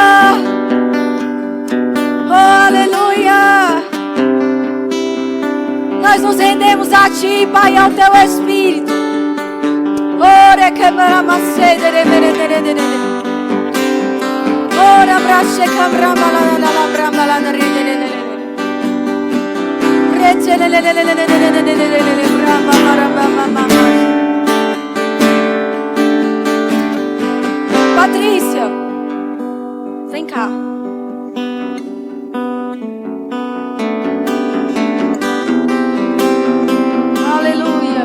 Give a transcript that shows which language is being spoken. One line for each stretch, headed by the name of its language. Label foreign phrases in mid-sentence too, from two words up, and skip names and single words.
Portuguese: Oh, aleluia! Nós nos rendemos a Ti, Pai, ao Teu Espírito. Ora brache cambrama la bramba la Patrícia, vem cá. Aleluia.